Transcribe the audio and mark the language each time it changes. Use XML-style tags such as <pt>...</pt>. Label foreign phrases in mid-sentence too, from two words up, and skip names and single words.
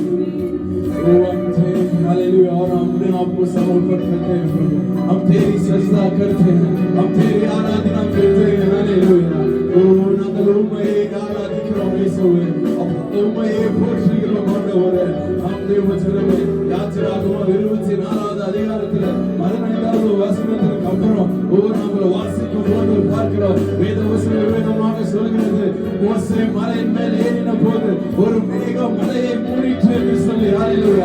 <hi>Oh, हम तेरे हालेलुया और हम अपने आप को समर्पण करते हैं प्रभु, हम तेरी सजदा करते हैं, हम तेरी आराधना करते हैं हालेलुया.</hi> <ta>Oh, நாங்கள் உம்மை ஆராதிக்கிறோம் இயேசுவே, உம்மை போற்றுகிறோம் ஆண்டவரே. நாம் தேவஜனமே யாத்திராகமம் 24வது அதிகாரத்தில் 15வது வசனத்துக்கு அப்புறம் நாங்கள் வாசிக்கும் போது பார்க்கிறோம், வேதமாக சொல்கிறது, மோசே மலையின் மேல் ஏறின போது ஒரு மேகம் மலையை மூடிற்று என்று சொல்லி ஹalleluya.</ta>